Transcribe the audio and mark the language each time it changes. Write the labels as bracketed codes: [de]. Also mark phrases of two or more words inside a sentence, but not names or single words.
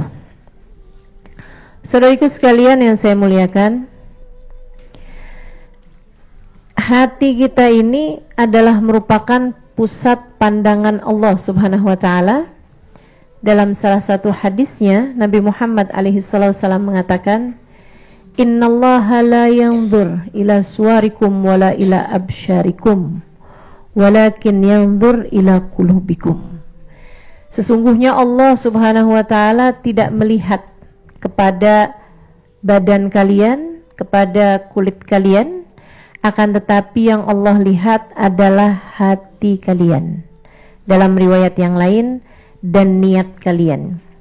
[id] Saudariku sekalian yang saya muliakan, hati kita ini adalah merupakan pusat pandangan Allah [ar] سبحانه وتعالى. [id] Dalam salah satu hadisnya, Nabi Muhammad [ar] عليه وسلم [id] mengatakan, [ar] "إن الله لا ينظر إلى صوركم ولا إلى أبشاركم ولكن ينظر إلى قلوبكم." [id] Sesungguhnya Allah [ar] سبحانه وتعالى [id] tidak melihat kepada badan kalian, kepada kulit kalian, akan tetapi yang Allah lihat adalah hati kalian. Dalam riwayat yang lain, dan niat kalian.